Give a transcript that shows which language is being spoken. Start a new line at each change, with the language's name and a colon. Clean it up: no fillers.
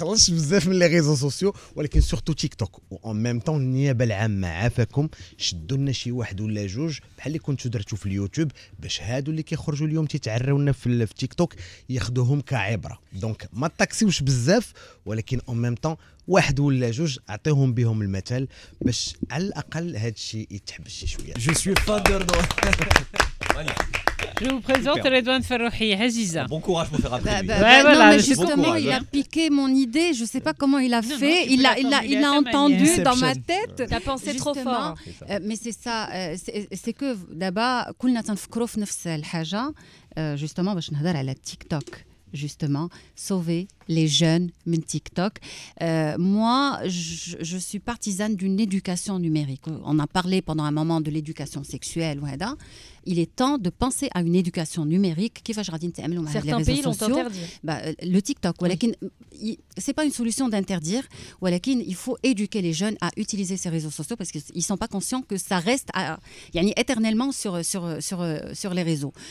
Arabic: بزاف من لي ريزو سوسيو ولكن سورتو تيك توك و ان ميم طون النيابه العامه عافاكم شدوا لنا شي واحد ولا جوج بحال اللي كنتو درتو في اليوتيوب باش هادو اللي كيخرجوا اليوم تيتعراونا في تيك توك ياخذوهم كعبره دونك ما تاكسيوش بزاف ولكن ان ميم طون واحد ولا جوج اعطيهم بهم المثل باش على الاقل هذا الشيء يتحبس شي شويه
French: جو سوي فادر Je vous présente Redouane Ferrouhi, Aziza. Bon courage pour faire après. Non, mais justement, il a piqué mon idée. Je ne sais pas comment il a fait. Il a entendu dans ma tête. T'as pensé trop fort. Mais c'est ça. C'est que d'abord,
Arabic: كلنا تنفكروا في نفس الحاجة.
French: Justement,
Arabic: باش نهضر على
French: تيك توك. Justement, sauver les jeunes
Arabic: من
French: TikTok. Moi, je suis partisane d'une éducation numérique. On a parlé pendant un moment de l'éducation sexuelle. Il est temps de penser à une éducation numérique. Certains pays l'ont interdit. Le TikTok. Ce n'est pas une solution d'interdire. Il faut éduquer les jeunes à utiliser ces réseaux sociaux parce qu'ils ne sont pas conscients que ça reste éternellement sur les réseaux.